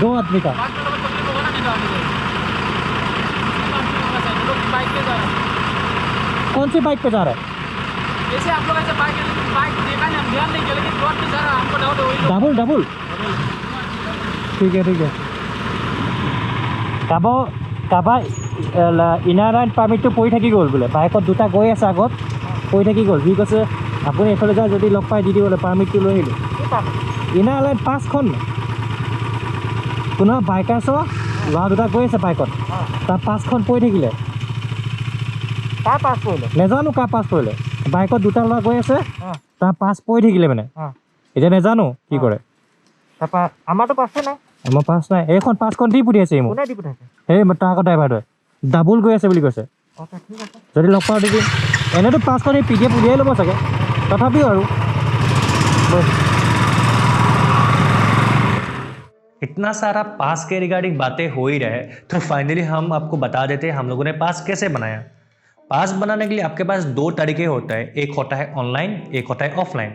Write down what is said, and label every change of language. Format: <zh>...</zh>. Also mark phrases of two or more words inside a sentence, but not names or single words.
<hi>2 आदमी का। बाइक का तकलीफ होगा ना नहीं तो आगे लोग बाइक पे जा रहे हैं। कौन सी बाइक पे जा रहा है? जैसे आप लोग ऐसे बाइक देखा नहीं, हम ध्यान नहीं किया, लेकिन 2 आदमी जा रहा है, हमको डाउट है वही लोग। डबल ठीक है ठीक है।</hi> <as>কাৰোবাৰ</as> <en>inner line permitটো</en> <as>পৰি থাকি গ'ল বোলে, বাইকত দুটা গৈ আছে আগত, পৰি থাকি গ'ল। সি কৈছে আপুনি এইফালে যায় যদি লগ পাই দি দিবলৈ, পাৰ্মিটটো লৈ আহিলোঁ।</as> <en>inner line</en> <as>5খন কোনোবা বাইকাৰ্ছৰ ল'ৰা দুটা গৈ আছে বাইকত, তাৰ 5খন পৰি থাকিলে। কাৰ পাছ কৰিলে? নেজানো কাৰ পাছ পৰিলে, বাইকত দুটা ল'ৰা গৈ আছে, তাৰ পাছ পৰি থাকিলে মানে। এতিয়া নেজানো কি কৰে। তাৰপৰা আমাৰতো পাছে নাই, আমাৰ পাছ নাই, এইখন 5খন দি পঠিয়াইছে মোক। কোনে দি পঠাইছে? এই ট্ৰাকৰ ড্ৰাইভাৰটোৱে ডাবুল গৈ আছে বুলি কৈছে। ঠিক আছে যদি লগ পাওঁ দি দিম। এনেতো 5খন এই PDF উলিয়াই ল'ব চাগে, তথাপিও আৰু</as> <hi>इतना सारा पास के रिगार्डिंग बातें हो ही रहे, तो फाइनली हम आपको बता देते हैं हम लोगों ने पास कैसे बनाया। पास बनाने के लिए आपके पास 2 तरीके होता है, एक होता है ऑनलाइन, एक होता है ऑफलाइन।</hi>